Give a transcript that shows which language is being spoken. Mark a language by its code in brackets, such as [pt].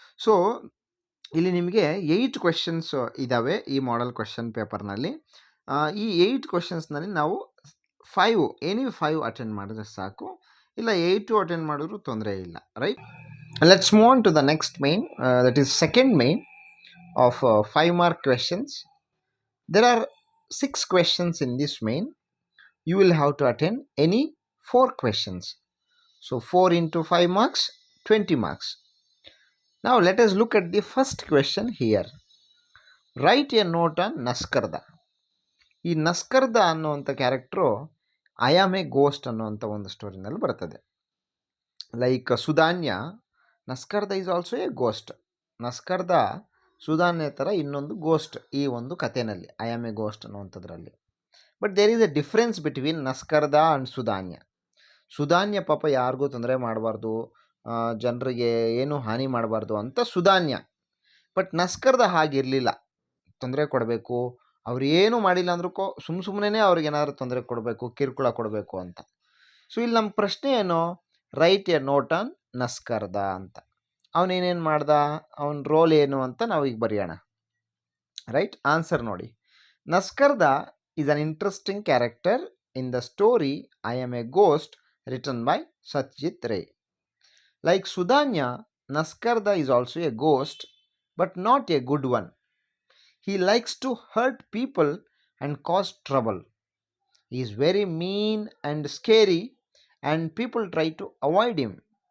[kn] So ಇಲ್ಲಿ ನಿಮಗೆ 8 questions ಇದ್ದಾವೆ ಈ ಮಾಡೆಲ್ ಕ್ವೆಶನ್ ಪೇಪರ್ನಲ್ಲಿ. ಈ 8 ಕ್ವೆಶನ್ಸ್ನಲ್ಲಿ ನಾವು 5 ಅಟೆಂಡ್ ಮಾಡಿದ್ರೆ ಸಾಕು, ಇಲ್ಲ 8 ಅಟೆಂಡ್ ಮಾಡಿದ್ರು ತೊಂದರೆ ಇಲ್ಲ, right? [en] Let's move on to the next main, that is second main of 5 mark questions. There are 6 questions in this main. You will have to attend any 4 questions. So 4 into 5 marks, 20 marks. Now let us look at the first question here. Write a note on ನಸ್ಕರ್ದ. [kn] ಈ ನಸ್ಕರ್ದ ಅನ್ನುವಂಥ character I am A ghost ಅನ್ನುವಂಥ ಒಂದು ಸ್ಟೋರಿನಲ್ಲಿ ಬರ್ತದೆ. [en] Like ಸುಧಾನ್ಯ, ನಸ್ಕರ್ದ is also a ghost. [kn] ನಸ್ಕರ್ದ ಸುಧಾನ್ಯ ಥರ ಇನ್ನೊಂದು ghost ಈ ಒಂದು ಕಥೆನಲ್ಲಿ, I am A ghost ಅನ್ನುವಂಥದ್ರಲ್ಲಿ. [en] But there is a difference between ನಸ್ಕರ್ದ and ಸುಧಾನ್ಯ. [kn] ಸುಧಾನ್ಯ ಪಾಪ ಯಾರಿಗೂ ತೊಂದರೆ ಮಾಡಬಾರ್ದು, ಜನರಿಗೆ ಏನೂ ಹಾನಿ ಮಾಡಬಾರ್ದು ಅಂತ ಸುಧಾನ್ಯ. ಬಟ್ ನಸ್ಕರ್ದ ಹಾಗಿರಲಿಲ್ಲ, ತೊಂದರೆ ಕೊಡಬೇಕು, ಅವ್ರು ಏನೂ ಮಾಡಿಲ್ಲ ಅಂದ್ರೂ ಸುಮ್ಮನೆ ಅವ್ರಿಗೇನಾದ್ರೂ ತೊಂದರೆ ಕೊಡಬೇಕು, ಕಿರುಕುಳ ಕೊಡಬೇಕು ಅಂತ. ಸೊ ಇಲ್ಲಿ ನಮ್ಮ ಪ್ರಶ್ನೆ ಏನು, [en] write a note on Naskarda [kn] ಅಂತ. ಅವನೇನೇನು ಮಾಡ್ದ, ಅವನ ರೋಲ್ ಏನು ಅಂತ ನಾವು ಈಗ ಬರೆಯೋಣ, ರೈಟ್? [en] Answer ನೋಡಿ, Naskarda is an interesting character in the story I am a ghost written by Satyajit Ray. Like Sudhanya, Naskarda is also a ghost, but not a good one. He likes to hurt people and cause trouble. He is very mean and scary, and people try to avoid him.